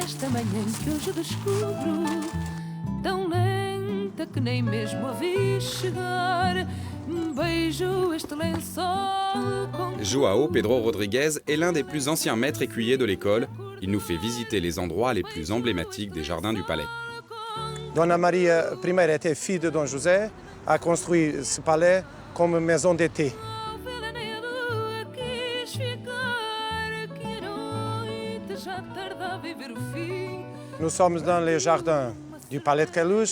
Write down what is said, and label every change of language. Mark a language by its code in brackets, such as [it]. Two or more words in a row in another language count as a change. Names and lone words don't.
[pt] manhã em que hoje descubro, tão lenta que nem mesmo a vi chegar. Beijo este lençol. [fr] Joao Pedro Rodrigues est l'un des plus anciens maîtres écuyers de l'école. Il nous fait visiter les endroits les plus emblématiques des jardins du palais. Dona Maria I était fille de Dom José, a construit ce palais comme maison d'été. Nous sommes dans les jardins du palais de Queluz.